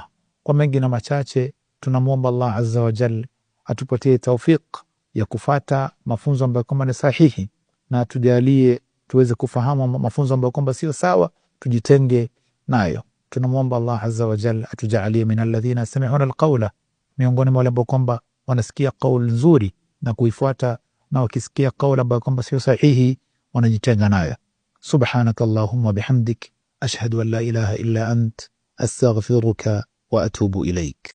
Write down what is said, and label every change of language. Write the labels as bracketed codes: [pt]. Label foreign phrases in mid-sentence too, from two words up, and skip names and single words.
[sw] Kwa mengi na machache, tunamuomba Allah [ar] عز وجل [sw] atupatie tawfik ya kufata mafunzo ambayo kwamba ni sahihi, na tujalie tuweze kufahamu mafunzo ambayo kwamba sio sawa, tujitenge nayo. Tunamuomba Allah [ar] عز وجل [sw] atujalie [ar] من الذين يستمعون القول, [sw] miongoni mwa wale ambao kwamba wanasikia kauli nzuri na kuifuata, na wakisikia kauli ambayo kwamba sio sahihi wanajitenga nayo. [ar] سبحانك اللهم بحمدك أشهد أن لا إله إلا أنت أستغفرك وأتوب إليك.